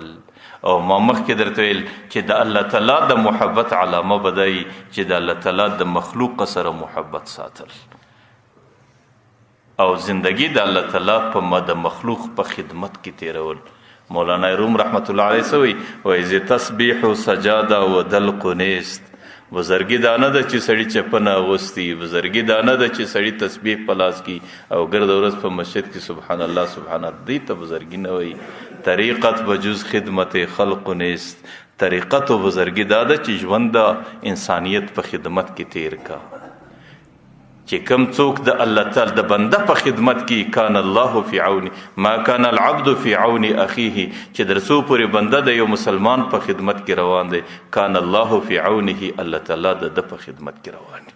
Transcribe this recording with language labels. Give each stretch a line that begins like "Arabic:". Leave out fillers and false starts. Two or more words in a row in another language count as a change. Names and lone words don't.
Pashto: او ما مخکې درته ویل چې د الله تعالی د محبت علامه به دی چې د الله تعالی د مخلوق سره محبت ساتل او زندگی د الله تعالی په د مخلوق په خدمت کې تیرول. مولانا روم
Arabic: رحمت الله علیه
Pashto: سوی وایي
Persian: تسبیح و سجاده و دلق و نیست.
Pashto: بزرگی دا نه ده چې سړی چپنه اغوستي، بزرگی دا نه ده چې سړی تسبیح په لاس کی او ګرد ورځ په مسجد کې
Arabic: سبحان الله سبحان الله،
Pashto: دی ته بزرگی نه وایي.
Persian: طریقت بجز خدمت خلق نیست.
Pashto: طریقت و بزرگی دا ده چې ژوند د انسانیت په خدمت کې تیر کا، چې کم څوک د الله تعالی د بنده په خدمت کې
Arabic: کان الله فی عونی ما کان العبد فی عون اخیه،
Pashto: چې درسو پورې بنده د یو مسلمان په خدمت کې روان دی،
Arabic: کان الله فی عونه،
Pashto: الله تعالی د په خدمت کې روان دی.